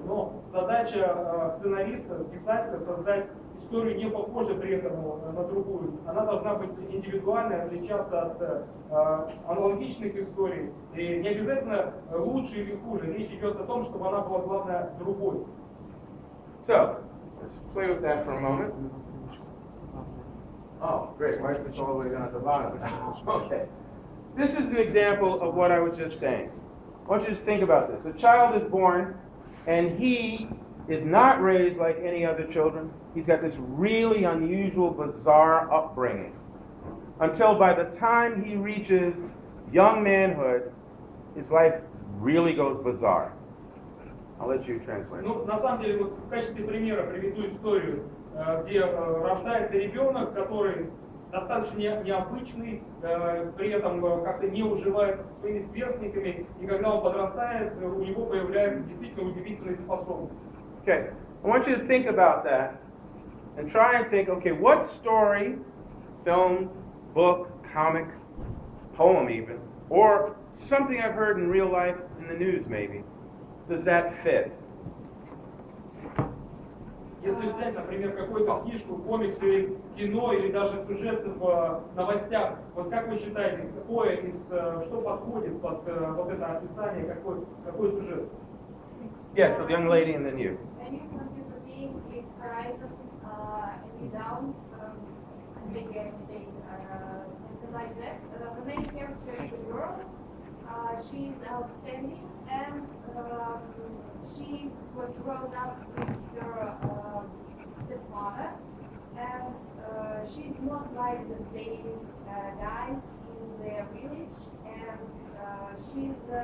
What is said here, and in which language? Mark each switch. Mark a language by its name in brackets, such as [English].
[Russian] Но задача сценариста, писателя, создать историю не похожей при этом на другую. Она должна быть индивидуальной, отличаться от аналогичных историй. И не обязательно лучше или хуже. Речь идет о том, чтобы она была, главное, другой. [English] So, let's play with that for a moment. Oh, great. Why is this all the way down at the bottom? Okay. This is an example of what I was just saying. I want you to think about this. A child is born, and he is not raised like any other children. He's got this really unusual, bizarre upbringing. Until by the time he reaches young manhood, his life really goes bizarre. I'll let you translate. [Russian] Ну, на самом деле, вот в качестве примера приведу историю, где рождается ребенок, который достаточно необычный, при этом как-то не уживается со своими сверстниками, и когда он подрастает, у него появляются действительно удивительные способности. [English] Okay, I want you to think about that and try and think, okay, what story, film, book, comic, poem even, or something I've heard in real life in the news maybe, does that fit? [Russian] Если взять, например, какую-то книжку, комикс или кино, или даже сюжет в новостях, вот как вы считаете, какое что подходит под вот это описание, какой сюжет? [English] Yes, the young lady and then you. A new computer game is Horizon Zero Dawn, maybe I say something like that. The main character is a girl. She is outstanding, and she was grown up with her stepfather, and she's not like the same guys in their village, and she's